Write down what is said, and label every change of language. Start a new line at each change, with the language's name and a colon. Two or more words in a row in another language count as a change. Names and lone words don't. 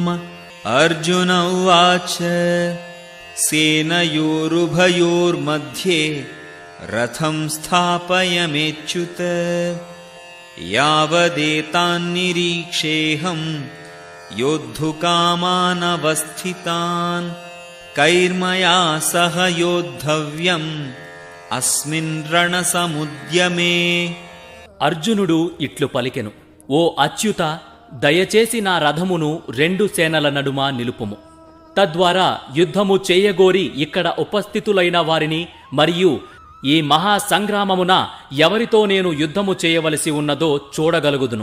Sanskrit: अर्जुन उवाच सेनयोरुभयोर्मध्ये रथं स्थापयमेच्युत यावदेतान्निरीक्षेऽहं योद्धुकामानवस्थितान् कैर्मया सह योद्धव्यम् अस्मिन् रणसमुद्यमे।
Telugu: అర్జునుడు ఇట్లు పలికెను, ఓ అచ్యుత, దయచేసి నా రథమును 2 సేనల నడుమ నిలుపుము. తద్వారా యుద్ధము చేయగోరి ఇక్కడ ఉపస్థితులైన వారిని మరియు ఈ మహాసంగ్రామమున ఎవరితో నేను యుద్ధము చేయవలసి ఉన్నదో చూడగలుగుదును.